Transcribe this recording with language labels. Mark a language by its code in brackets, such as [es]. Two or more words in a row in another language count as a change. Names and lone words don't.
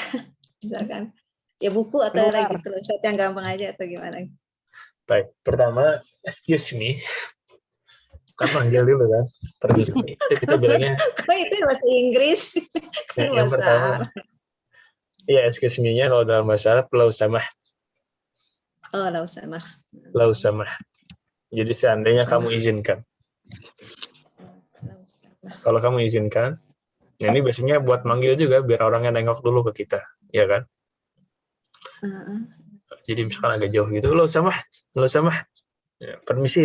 [id] Misalkan ya buku atau Keluar. lagi gitu loh, Ustaz, yang gampang aja atau gimana? Baik, pertama [en] excuse me. [id] Kan manggil dulu kan. Permisi. Itu kita bilangnya Kok itu bahasa Inggris? Kan yang bahasa pertama. Arab. Iya, [en] excuse me- [id] nya kalau dalam bahasa Arab [ar] lau samah. Oh, lau samah. Lau samah. [id] Jadi seandainya Samah. kamu izinkan. [ar] Lau samah. [id] Kalau kamu izinkan, nah ini biasanya buat manggil juga biar orangnya nengok dulu ke kita, ya kan? Jadi misalkan agak jauh gitu, [ar] lau samah. [id] Ya, permisi.